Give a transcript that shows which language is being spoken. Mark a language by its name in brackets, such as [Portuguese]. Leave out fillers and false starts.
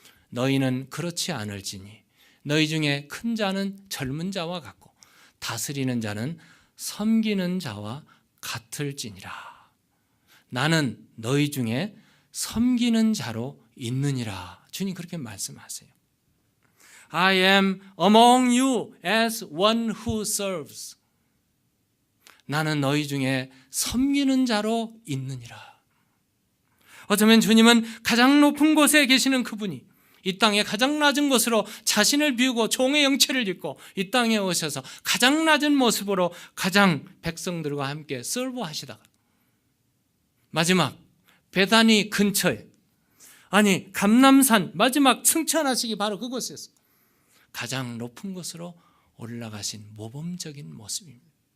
[Korean] 너희는 그렇지 않을지니 너희 중에 큰 자는 젊은 자와 같고 다스리는 자는 섬기는 자와 같을지니라. 나는 너희 중에 섬기는 자로 있느니라. 주님 그렇게 말씀하세요. [English] I am among you as one who serves. [Korean] 나는 너희 중에 섬기는 자로 있느니라. 어쩌면 주님은 가장 높은 곳에 계시는 그분이 이 땅에 가장 낮은 곳으로 자신을 비우고 종의 형체를 입고 이 땅에 오셔서 가장 낮은 모습으로 가장 백성들과 함께 서브하시다가 마지막 베다니 근처에, 아니 감람산 마지막 승천하시기 바로 그곳에서 가장 높은 곳으로 올라가신 모범적인 모습입니다.